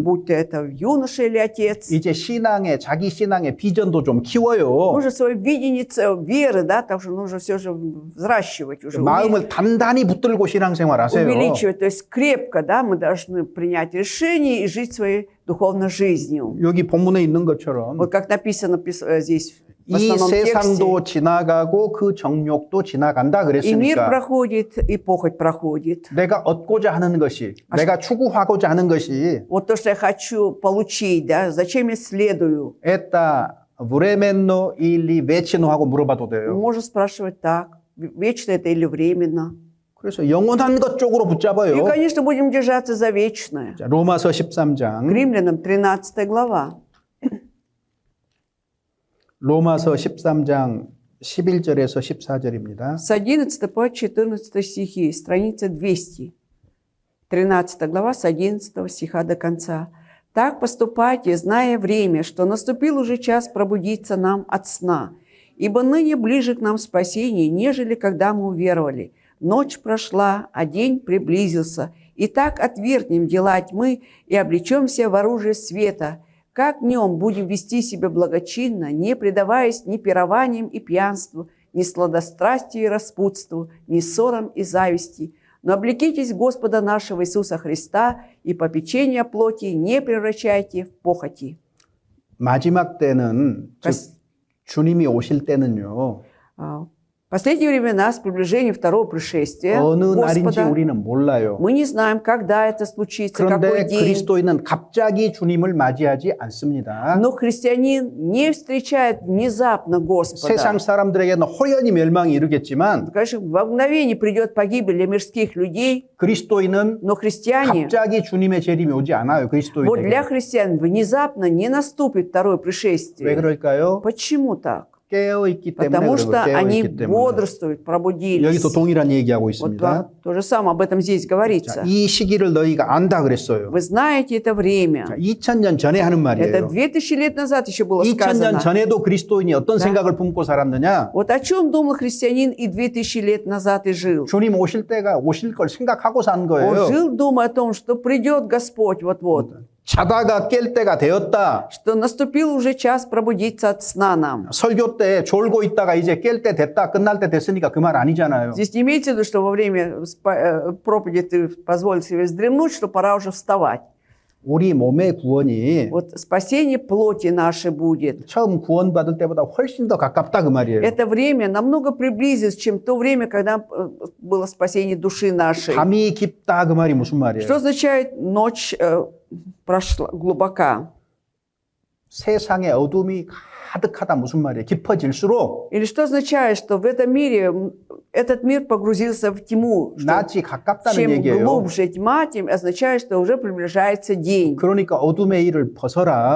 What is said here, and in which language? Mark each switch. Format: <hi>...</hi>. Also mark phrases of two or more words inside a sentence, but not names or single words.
<ru>будь то это юноша или отец,</ru> <ko>이제 자기 신앙의 비전도 좀 키워요.</ko> <ru>нужно свое видение веры, да, так что нужно все же взращивать уже,</ru> <ko>마음을 단단히 붙들고 신앙생활 하세요.</ko> <ru>увеличивать. То есть крепко, да, мы должны принять решение и жить своей духовной жизнью.</ru> <ko>여기 본문에 있는 것처럼</ko> <ru>Вот как написано здесь в</ru> <ko>이</ko> <ru>основном тексте.</ru> <ko>세상도 지나가고 그 정욕도 지나간다</ko> <ru>И мир</ru> <ko>그랬으니까</ko> <ru>проходит, и похоть проходит.</ru> <ko>내가 얻고자 하는 것이 내가 추구하고자 하는 것이</ko> <ru>Вот то, что я хочу получить, да, зачем я следую? это временно или вечно</ru> <ko>하고 물어봐도 돼요.</ko> <ru>Можно спрашивать так, вечно это или временно.</ru> <ko>그래서 영원한 것 쪽으로</ko> <ru>И,</ru> <ko>붙잡아요.</ko> <ru>конечно, будем держаться за вечное.</ru> <ko>자, 로마서</ko> <ru>К</ru> <ko>13장</ko> <ru>Римлянам 13 глава.</ru> <ko>로마서 13장 11절에서 14절입니다.</ko> <ru>С 11 по 14 стихи, страница 200. 13 глава с 11 стиха до конца. «Так поступайте, зная время, что наступил уже час пробудиться нам от сна, ибо ныне ближе к нам спасение, нежели когда мы уверовали. Ночь прошла, а день приблизился. Итак, отвергнем дела тьмы и облечемся в оружие света. Как днем будем вести себя благочинно, не предаваясь ни пированиям и пьянству, ни сладострастию и распутству, ни ссорам и зависти. Но облекитесь Господа нашего Иисуса Христа и попечение плоти не превращайте в похоти».</ru> <ko>마지막 때는 즉 주님이 오실 때는요.</ko> <ru>В последние времена, с приближением второго пришествия</ru> <ko>어느 날인지</ko> <ru>Господа,</ru> <ko>우리는 몰라요.</ko> <ru>мы не знаем, когда это случится, какой</ru> <ko>그런데</ko> <ru>день.</ru> <ko>그리스도인은 갑자기 주님을 맞이하지 않습니다.</ko> <ru>Но христианин не встречает внезапно Господа.</ru> <ko>세상 사람들에게는 호연히 멸망이 이르겠지만</ko> <ru>Конечно, во мгновение придет погибель для мирских людей,</ru> <ko>그리스도인은</ko> <ru>но христиане,</ru> <ko>갑자기 주님의 재림이 오지 않아요.</ko> <ru>вот для</ru> <ko>그리스도인에게.</ko> <ru>христиан внезапно не наступит второе</ru> <ko>왜</ko> <ru>пришествие.</ru> <ko>그럴까요?</ko> <ru>Почему так?</ru> <ko>깨어 있기 때문에</ko> <ru>Потому</ru> <ko>그러고</ko> <ru>что</ru> <ko>깨어</ko> <ru>они</ru> <ko>있기 때문에</ko> <ru>бодрствуют, пробудились.</ru> <ko>여기도 동일한 얘기하고</ko> <ru>Вот</ru> <ko>있습니다.</ko> <ru>то же самое об этом здесь</ru> <ko>자,</ko> <ru>говорится.</ru> <ko>이 시기를 너희가 안다 그랬어요.</ko> <ru>Вы знаете это время.</ru> <ko>자, 2000년 전에 하는</ko> <ru>Это</ru> <ko>말이에요.</ko> <ru>2000 лет назад еще было</ru> <ko>2000년</ko> <ru>сказано.</ru> <ko>전에도 그리스도인이 어떤 생각을 품고 살았느냐?</ko> <ru>Вот о чем думал христианин и 2000 лет назад и жил.</ru> <ko>주님 오실 때가 오실 걸 생각하고 산</ko> <ru>Он</ru> <ko>거예요.</ko> <ru>жил, думая о том, что придет Господь вот-вот,</ru> <ko>자다가 깰 때가 되었다.</ko> <ru>что наступил уже час пробудиться от сна нам.</ru> <ko>설교 때 졸고 있다가 이제 깰 때 됐다, 끝날 때 됐으니까 그 말 아니잖아요.</ko> <ru>Здесь не имеется в виду, что во время проповеди ты позволил себе вздремнуть, что пора уже вставать.</ru> <ko>우리 몸의 구원이</ko> <ru>Вот спасение плоти нашей будет.</ru> <ko>처음 구원받을 때보다 훨씬 더 가깝다 그 말이에요.</ko> <ru>Это время намного приблизится, чем то время, когда было спасение души нашей.</ru> <ko>밤이 깊다 그 말이 무슨 말이에요?</ko> <ru>Что означает ночь прошла глубока?</ru> <ko>세상의 어둠이 가득하다 무슨 말이에요? 깊어질수록</ko> <ru>Или что означает, что в этом мире этот мир погрузился в тьму? Что</ru> <ko>낮이 가깝다는</ko> <ru>чем</ru> <ko>얘기예요.</ko> <ru>глубже тьма, тем означает, что уже приближается день.</ru> <ko>그러니까 어둠의 일을 벗어라.</ko>